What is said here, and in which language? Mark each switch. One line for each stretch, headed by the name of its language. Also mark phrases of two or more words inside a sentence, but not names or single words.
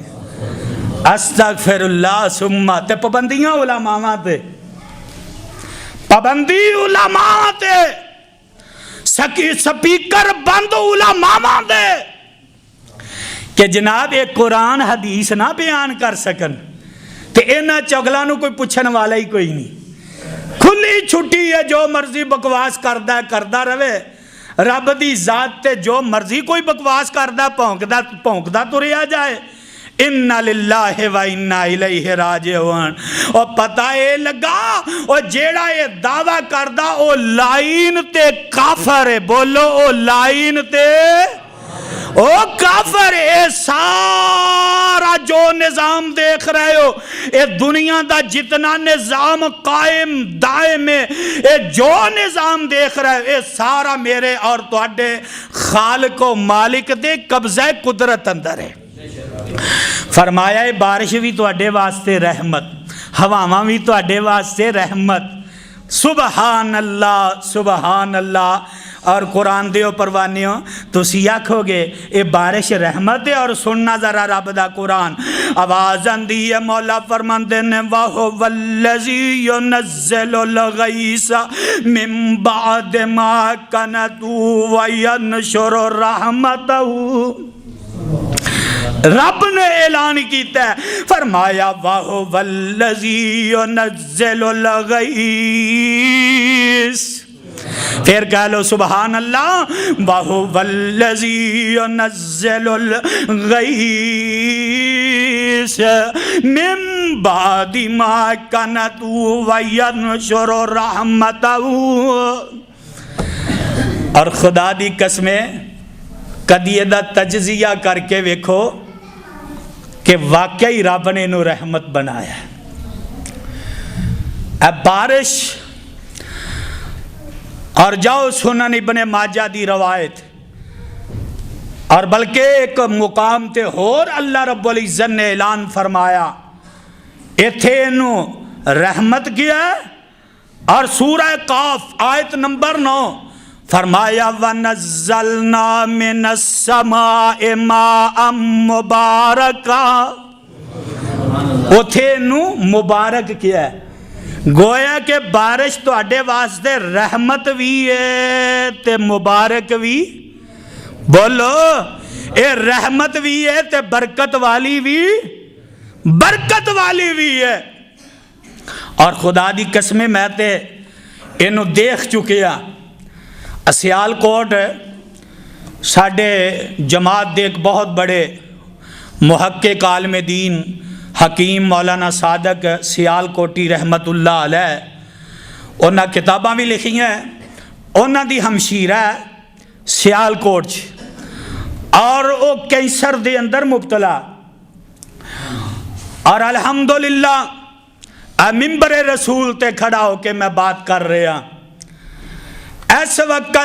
Arabic: استغفر اللہ.
Punjabi: سمہ تے پابندیاں علماء تے، پابندی علماء تے، سپیکر بند علماء دے کہ جناب ایک قرآن حدیث نہ بیان کر سکن تے اینا چگلہ نو کوئی پوچھن والا ہی کوئی نہیں. کھلی چھٹی ہے، جو مرضی بکواس کردہ روے. رب دی ذات تے جو مرضی کوئی بکواس کردہ پونکدہ تو رہا جائے.
Arabic: اِنَّا لِلَّهِ وَإِنَّا إِلَيْهِ راجعون.
Punjabi: اور پتہ اے لگا اور جیڑا اے دعویٰ کردہ او لائن تے کافر ہے. بولو او لائن تے او کافر ہے. اے سارا جو نظام دیکھ رہے ہو، اے دنیا دا جتنا نظام قائم دائم ہے، اے جو نظام دیکھ رہے ہو، اے سارا میرے اور تواڈے خالق و مالک دے قبضہ قدرت اندر ہے. فرمایا ہے بارش بھی تواڈے واسطے رحمت، ہواواں بھی تواڈے واسطے رحمت.
Arabic: سبحان اللہ سبحان اللہ.
Punjabi: اور قرآن دیو پروانیوں تسی آکھو گے اے بارش رحمت ہے، اور سننا ذرا رب دا قرآن. آواز آندی ہے مولا فرماندے نے
Arabic: وَهُوَ الَّذِي يُنَزِّلُ الْغَيْثَ مِن بَعْدِ مَا قَنَطُوا وَيَنشُرُ رَحْمَتَهُ.
Punjabi: رب نے اعلان کیتا ہے، فرمایا
Arabic: وَهُوَ الَّذِي يُنَزِّلُ الْغَيْثَ.
Punjabi: پھر کہہ لو
Arabic: سبحان اللہ. وَهُوَ الَّذِي يُنَزِّلُ الْغَيْثَ مِن بَعْدِ مَا قَنَطُوا وَيَنشُرُ رَحْمَتَهُ.
Punjabi: اور خدا دی قسمیں کدی دا تجزیہ کر کے ویکھو کہ واقعی رب نے انہوں رحمت بنایا ہے. اب بارش اور جاؤ سنن ابن ماجہ دی روایت، اور بلکہ ایک مقام تے اور
Arabic: اللہ رب العزت
Punjabi: نے اعلان فرمایا ایتھے انہوں رحمت کیا ہے. اور سورہ قاف آیت نمبر 9 فرمایا
Arabic: وَنَزَّلْنَا مِنَ السَّمَاءِ مَاءً مُبَارَكًا.
Punjabi: اتھے انہوں مبارک کیا ہے. گویا کہ بارش تو اڈے واسطے رحمت بھی ہے تے مبارک بھی. بولو اے رحمت بھی ہے تے برکت والی بھی ہے. اور خدا دی قسمیں میں تے انہوں دیکھ چکیا. سیال کوٹ ساڑھے جماعت دے ایک بہت بڑے محقق عالم دین حکیم مولانا صادق سیال کوٹی
Arabic: رحمت اللہ علیہ،
Punjabi: انہاں کتاباں بھی لکھی ہیں. انہاں دی ہمشیرہ سیال کوٹ اور وہ کینسر دے اندر مبتلا. اور الحمدللہ منبر رسول تے کھڑا ہو کے میں بات کر رہا اس وقت.